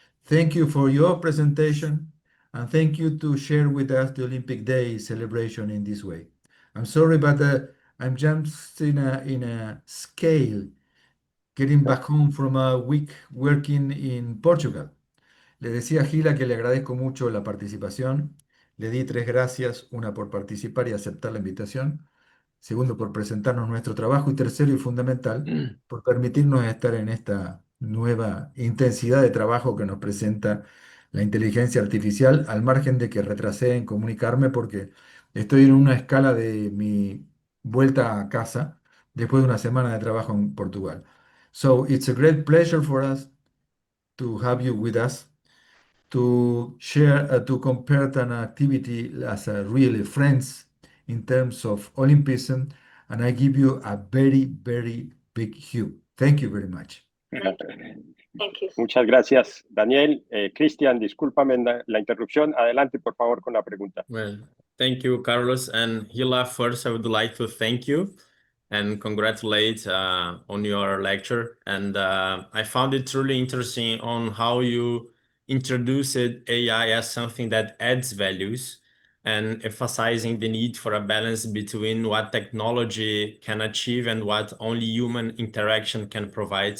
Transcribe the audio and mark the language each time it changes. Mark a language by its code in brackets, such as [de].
[en] Thank you for your presentation. And thank you to share with us the Olympic Day celebration in this way. I'm sorry, but I'm just in a scale, getting back home from a week working in Portugal. [es] Le decía a Gila que le agradezco mucho la participación. Le di 3 gracias, una por participar y aceptar la invitación, segundo por presentarnos nuestro trabajo y tercero y fundamental por permitirnos estar en esta nueva intensidad de trabajo que nos presenta la inteligencia artificial, al margen de que retrasé en comunicarme porque estoy en una escala de mi vuelta a casa después de una semana de trabajo en Portugal. [en] So it's a great pleasure for us to have you with us, to share, to compare an activity as a really friends in terms of Olympism, and I give you a very, very big hug. Thank you very much. Thank you. [es] Muchas gracias, Daniel. Cristian, discúlpame la interrupción. Adelante, por favor, con la pregunta. [en] Well, thank you, Carlos. And Hila, first, I would like to thank you and congratulate on your lecture. And I found it truly interesting on how you introduced AI as something that adds values and emphasizing the need for a balance between what technology can achieve and what only human interaction can provide.